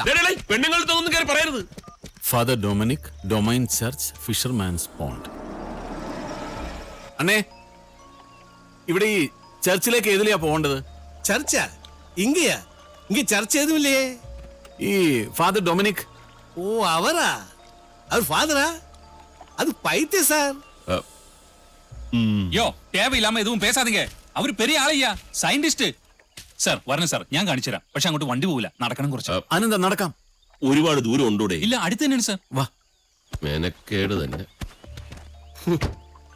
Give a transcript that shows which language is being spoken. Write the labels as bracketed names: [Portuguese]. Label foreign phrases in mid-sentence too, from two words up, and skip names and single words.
[Malayalam] പെണ്ണുങ്ങളുടെ ഒന്നും കയറി പറയരുത്. ഫാദർ ഡൊമിനിക്, ഡൊമൈൻ ചർച്ച്, ഫിഷർമാൻസ് പോണ്ട്. അണ്ണേ, ഇവിടെ ഈ ചർച്ചിലേക്ക് ഏതിലെയാ പോകേണ്ടത്? ചർച്ചാ? ഇങ്ങ ചർച്ച ഏതുമില്ലേ? ഈ ഫാദർ ഡൊമിനിക്. [Tamil] ஓ, அவரா? அவர் ஃபாதரா? அது பைத்திய சார். யோ, தேவையில்லாம எதுவும் பேசாதீங்க. அவரு பெரிய ஆளையா, [Malayalam] സയന്റിസ്റ്റ്. സാർ വരണം സാർ, ഞാൻ കാണിച്ചു തരാം. പക്ഷെ അങ്ങോട്ട് വണ്ടി പോവില്ല, നടക്കണം കുറച്ച്. അനന്താ നടക്കാം. ഒരുപാട് ദൂരം ഉണ്ടോടെ? ഇല്ല, അടുത്ത് തന്നെയാണ് സാർ. വാ. മെനക്കേട് തന്നെ.